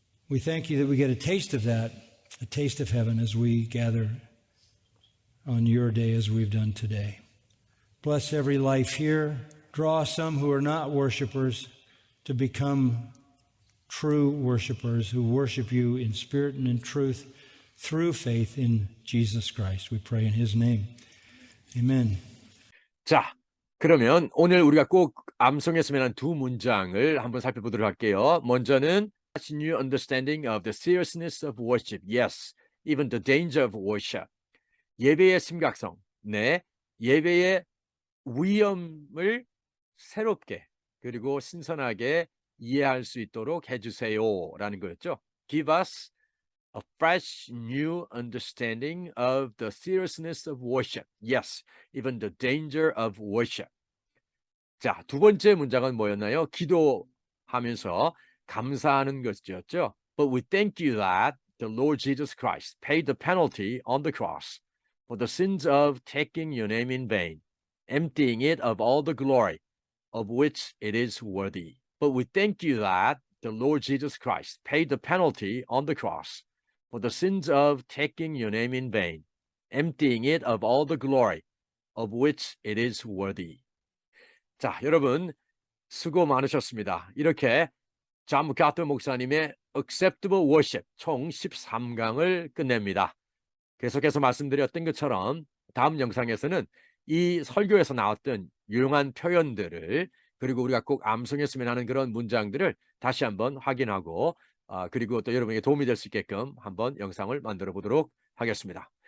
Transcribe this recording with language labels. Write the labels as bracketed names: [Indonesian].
[English] We thank you that we get a taste of that, a taste of heaven as we gather on your day as we've done today. Bless every life here. Draw some who are not worshipers to become true worshipers who worship you in spirit and in truth through faith in Jesus Christ. We pray in his name. Amen. [Korean] 자, 그러면 오늘 우리가 꼭 암송했으면 하는 두 문장을 한번 살펴보도록 할게요. 먼저는 [English] new understanding of the seriousness of worship. Yes, even the danger of worship. [Korean] 예배의 심각성. 네, 예배의 위험을 새롭게 그리고 신선하게 이해할 수 있도록 해주세요라는 거였죠. [English] Give us a fresh new understanding of the seriousness of worship. Yes, even the danger of worship. [Korean] 자, 두 번째 문장은 뭐였나요? 기도하면서 감사하는 것이었죠. [English] But we thank you that the Lord Jesus Christ paid the penalty on the cross for the sins of taking your name in vain, emptying it of all the glory of which it is worthy. But we thank you that the Lord Jesus Christ paid the penalty on the cross for the sins of taking your name in vain, emptying it of all the glory of which it is worthy. [Korean] 자, 여러분 수고 많으셨습니다. 이렇게 존 마카르터 목사님의 Acceptable Worship 총 13강을 끝냅니다. 계속해서 말씀드렸던 것처럼 다음 영상에서는 이 설교에서 나왔던 유용한 표현들을 그리고 우리가 꼭 암송했으면 하는 그런 문장들을 다시 한번 확인하고 그리고 또 여러분에게 도움이 될 수 있게끔 한번 영상을 만들어 보도록 하겠습니다.